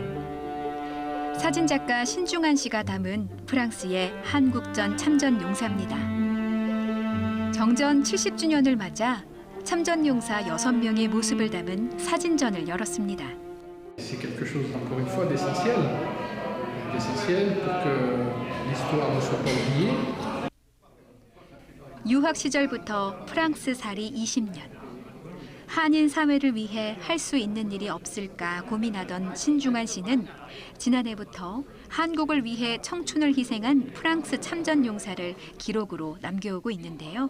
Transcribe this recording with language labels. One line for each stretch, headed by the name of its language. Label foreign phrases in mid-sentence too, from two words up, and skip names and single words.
Korean: 사진작가 신중한 씨가 담은 프랑스의 한국전 참전 용사입니다. 정전 70주년을 맞아 참전 용사 6명의 모습을 담은 사진전을 열었습니다.
French: C'est quelque chose encore une fois d'essentiel pour que l'histoire ne soit pas oubliée.
Korean: 유학 시절부터 프랑스 살이 20년. 한인 사회를 위해 할 수 있는 일이 없을까 고민하던 신중한 씨는 지난해부터 한국을 위해 청춘을 희생한 프랑스 참전 용사를 기록으로 남겨오고 있는데요.